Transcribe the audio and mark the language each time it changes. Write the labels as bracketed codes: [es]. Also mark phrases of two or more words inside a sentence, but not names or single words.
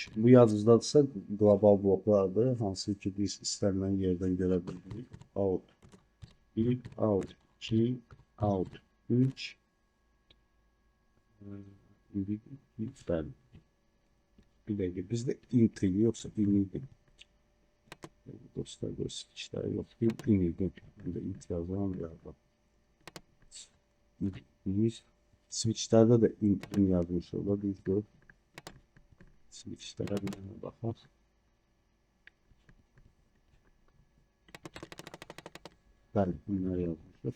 [az] Bu yazıcıdadırsa qlobal bloklardır. Hansı ki biz istənilən yerdən görə bilirik. [en] Out 1, out 2, out 3. [az] Bəli. Bir dəqiqə bizdə int idi, yoxsa in idi. [tr] Dostlar böyle switchler yok. İnildi. İnt yazılan bir yerden. Switchlerde de in yazmış olabilir. Switchlere bir bakalım. Ben bunları yazmışım.